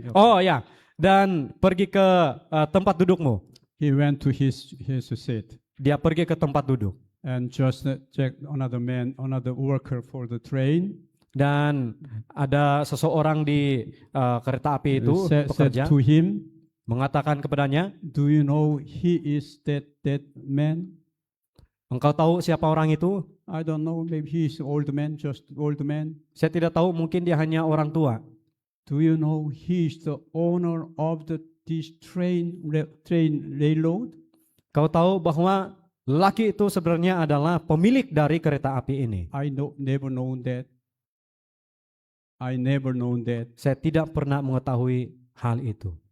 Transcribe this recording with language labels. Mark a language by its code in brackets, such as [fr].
[ms] Oh ya, dan pergi ke tempat dudukmu. [en] He went to his seat [ms] Dia pergi ke tempat duduk [en] and just check another worker for the train. [ms] dan ada seseorang di kereta api itu [en] Said [ms] pekerja [en] to him, [ms] mengatakan kepadanya, [en] "Do you know he is that man?" [ms] engkau tahu siapa orang itu? [en] I don't know. Maybe he is old man, just old man. [ms] Saya tidak tahu, mungkin dia hanya orang tua. [en] Do you know he is the owner of this train railroad? [ms] Kau tahu bahwa lelaki itu sebenarnya adalah pemilik dari kereta api ini. [en] Never known that. I never known that. [ms] Saya tidak pernah mengetahui hal itu.